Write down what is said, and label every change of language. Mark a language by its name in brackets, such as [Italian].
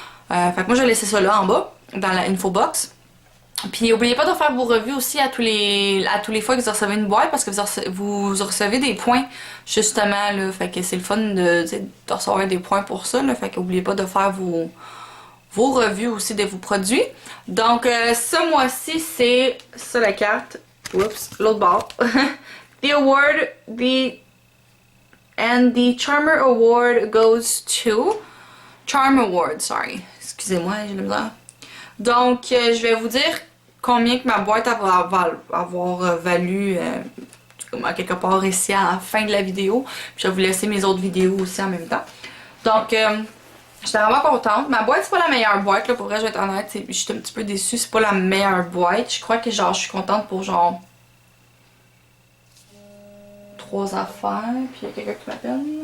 [French] Fait que moi je vais laisser ça là en bas dans la infobox. Puis n'oubliez pas de faire vos revues aussi à tous les fois que vous recevez une boîte parce que vous recevez des points justement là. Fait que c'est le fun de recevoir des points pour ça là. Fait que n'oubliez pas de faire vos revues aussi de vos produits. Donc ce mois-ci c'est ça la carte. Oups, l'autre bord. [English] The award, the Charmer Award goes to Charm Award, sorry. [French] Excusez-moi, j'ai le misère. Donc, je vais vous dire combien que ma boîte va avoir valu quelque part ici à la fin de la vidéo. Puis je vais vous laisser mes autres vidéos aussi en même temps. Donc, j'étais vraiment contente. Ma boîte, c'est pas la meilleure boîte, là, pour vrai, je vais être honnête. J'étais un petit peu déçue, c'est pas la meilleure boîte. Je crois que genre, je suis contente pour genre 3 affaires. Puis il y a quelqu'un qui m'appelle.